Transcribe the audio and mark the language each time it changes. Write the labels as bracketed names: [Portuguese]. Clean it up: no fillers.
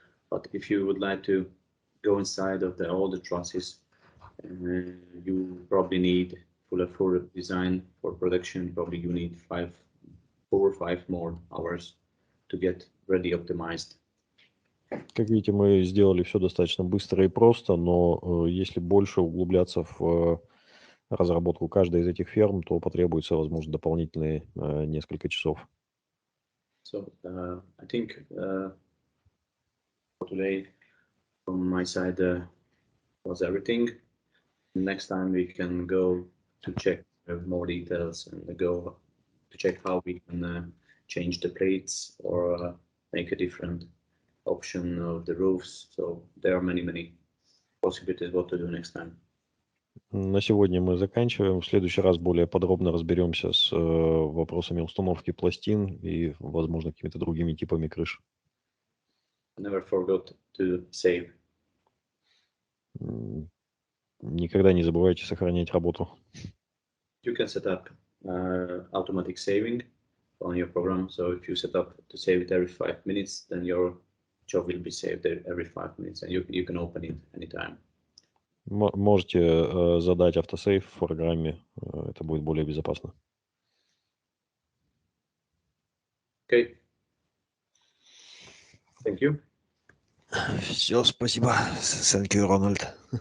[English] But if you would like to go inside of all the trusses, you probably need for a full design for production. Probably you need 4 or 5 more hours to get ready optimized. [Russian] Как видите, мы сделали все достаточно быстро и просто, но если больше углубляться в разработку каждой из этих ферм, то потребуется, возможно, дополнительные несколько часов. [English] So I think for today, from my side, was everything. Next time we can go to check more details and go to check how we can change the plates or make a different option of the roofs. So there are many possibilities what to do next time. [Russian] На сегодня мы заканчиваем. В следующий раз более подробно разберемся с вопросами установки пластин и, возможно, какими-то другими типами крыш. [English] Never forgot to save. [Russian] Никогда не забывайте сохранять работу. [English] You can set up automatic saving on your program. So if you set up to save it every 5 minutes, then your job will be saved every 5 minutes, and you can open it anytime. [Russian] Можете задать автосейв в программе, это будет более безопасно. [English] Okay. Thank you. [Russian] Все, спасибо. [English] Thank you, [Russian] Рональд.